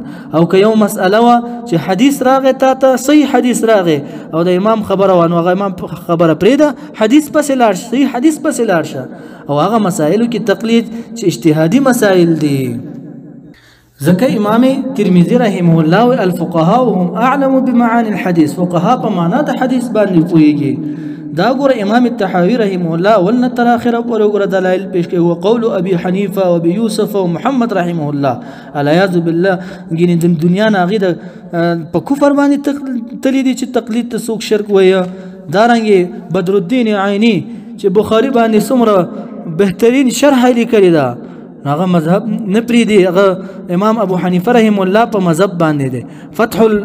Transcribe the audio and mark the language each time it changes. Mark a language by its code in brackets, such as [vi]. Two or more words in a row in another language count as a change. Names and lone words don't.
[ps] او که یو مسئله وه چې حدیث راغی تا ته صحیح حدیث راغی او د امام خبره وه، نو هغه امام خبره پرېږده، حدیث پسې لاړ شه، صحیح حدیث پسې لاړ شه. او هغه مسائلو کې تقلید چې اجتهادي مسائل دي. ځکه امام ترمذي رحمه الله [ar] الفقهاء هم اعلم بمعاني الحديث، [ps] فقهاء په معنا د حدیث باندې پوهیږي. دا ګوره امام الطحاوي رحمه الله ولنا تر اخره ګوره دلایل پیش کوي. [ar] وقول ابي حنيفه وابي يوسف ومحمد رحمه الله العياذ بالله، [ps] ګینه د دنیا نه هغې په کفر باندې تللی دي چې تقلید ته څوک شرک وایه. دارنګې بدر الدین عیني چې بخاري باندې څومره بهترین شرح لیکلې ده، هغه مذهب نه پرېږدي، هغه امام ابو حنیفه رحمه الله په مذهب باندې دی.